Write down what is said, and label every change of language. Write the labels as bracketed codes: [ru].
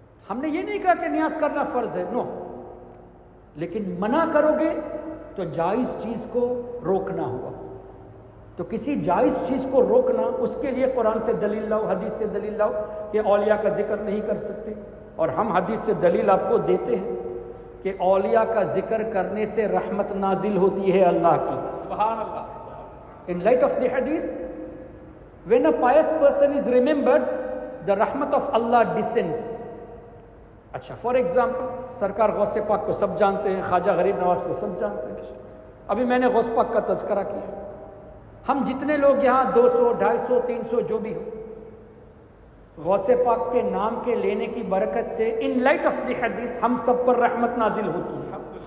[ur] ہم نے یہ نہیں کہا کہ نیاز کرنا فرض ہے، نو، لیکن منع کرو گے تو جائز چیز کو روکنا ہوا. تو کسی جائز چیز کو روکنا، اس کے لیے قرآن سے دلیل لاؤ، حدیث سے دلیل لاؤ کہ اولیاء کا ذکر نہیں کر سکتے. اور ہم حدیث سے دلیل آپ کو دیتے ہیں کہ اولیاء کا ذکر کرنے سے رحمت نازل ہوتی ہے اللہ کی. سبحان اللہ. [en] In light of the hadith, when a pious person is remembered, the rahmat of Allah descends. [ur] اچھا، [en] for example [ur] سرکار غوث پاک کو سب جانتے ہیں، خواجہ غریب نواز کو سب جانتے ہیں. ابھی میں نے غوث پاک کا تذکرہ کیا. ہم جتنے لوگ یہاں 200 250 300 جو بھی ہو، غوث پاک کے نام کے لینے کی برکت سے [en] in light of the [ur] حدیث ہم سب پر رحمت نازل ہوتی ہے.